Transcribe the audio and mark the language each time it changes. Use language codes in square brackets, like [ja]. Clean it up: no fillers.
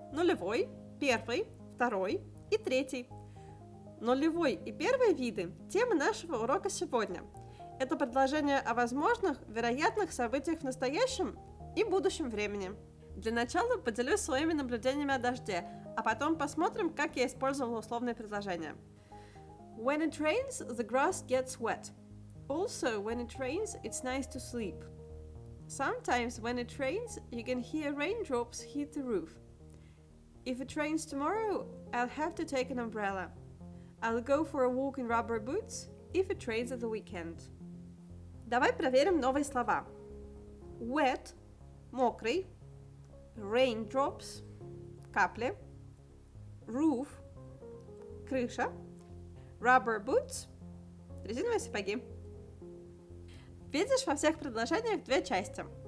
[ru] Нулевой, первый, второй и третий. Нулевой и первый виды – тема нашего урока сегодня. Это предложения о возможных, вероятных событиях в настоящем и будущем времени. Для начала поделюсь своими наблюдениями о дожде, а потом посмотрим, как я использовала условные предложения. [en] When it rains, the grass gets wet. Also, when it rains, it's nice to sleep. Sometimes when it rains, you can hear raindrops hit the roof. If it rains tomorrow, I'll have to take an umbrella. I'll go for a walk in rubber boots if it rains at the weekend. [ru] Давай проверим новые слова. Wet – мокрый. Raindrops – капли. Roof – крыша. Rubber boots – резиновые сапоги. Видишь во всех предложениях две части.